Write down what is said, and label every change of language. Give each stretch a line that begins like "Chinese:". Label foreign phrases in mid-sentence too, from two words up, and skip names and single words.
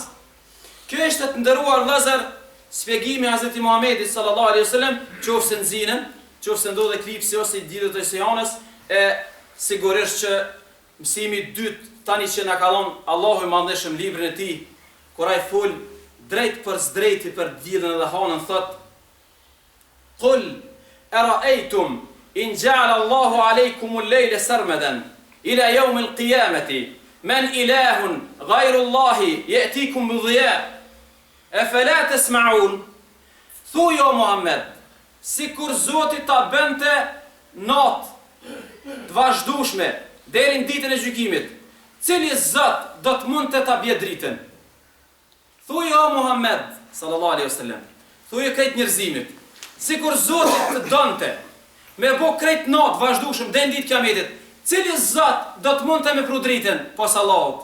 Albanian: Kjo është të nderuar vëllezër, shpjegimi i Hazreti Muhamedit
Arabic: صلى الله عليه وسلم,
Albanian: qofse nxinen, qofse ndodh eklipsi ose i ditët e sejanës, e sigurisht që mësimi i dytë tani që na ka dhënë Allahu i Madhëshëm librin e tij, kur ai fol drejt për zdrejti për diellin dhe hanën, thot:
Arabic: "قل أرأيتم إن جعل الله عليكم الليل سرمدا إلى يوم القيامة من إله غير الله يأتيكم بضياء أفلا تسمعون."
Albanian: Thuaj o Muhammed, sikur Zoti ta bënte natë të vazhdueshme deri në ditën e gjykimit, cili Zot do të mundte ta bje dritën? Thuaj o Muhammed
Arabic: صلى الله عليه وسلم,
Albanian: thuaj krejt njerëzimit, sikur Zoti të donte me bë krejt natë vazhdueshëm deri në ditën e kiametit, cili Zot do të mundte me pru dritën pos Allahut?